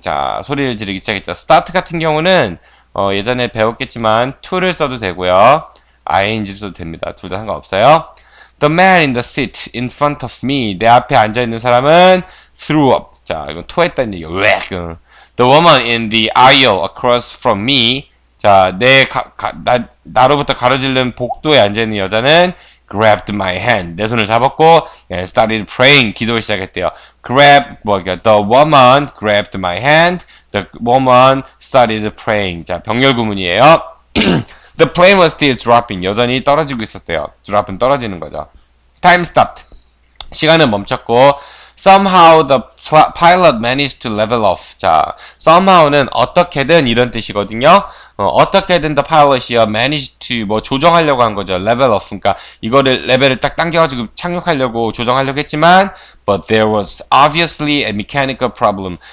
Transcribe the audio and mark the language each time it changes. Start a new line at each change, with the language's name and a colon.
Korean: 자, 소리를 지르기 시작했죠. start 같은 경우는 예전에 배웠겠지만 to를 써도 되고요. ing 써도 됩니다. 둘 다 상관없어요.
English: The man in the seat in front of me.
Korean: 내 앞에 앉아있는 사람은
English: threw up.
Korean: 자, 이건 토했다는 얘기예요.
English: The woman in the aisle across from me.
Korean: 자, 나로부터 가로질른 복도에 앉아있는 여자는
English: grabbed my hand.
Korean: 내 손을 잡았고,
English: started praying.
Korean: 기도를 시작했대요.
English: the woman grabbed my hand. The woman started praying.
Korean: 자, 병렬 구문이에요.
English: The plane was still dropping.
Korean: 여전히 떨어지고 있었대요. drop은 떨어지는 거죠.
English: Time stopped.
Korean: 시간은 멈췄고,
English: somehow the pilot managed to level off.
Korean: 자, somehow는 어떻게든 이런 뜻이거든요. 어떻게든 the pilot이요
English: managed to
Korean: 뭐 조정하려고 한 거죠.
English: level off.
Korean: 그러니까 이거를 레벨을 딱 당겨가지고 착륙하려고 조정하려고 했지만
English: but there was obviously a mechanical problem.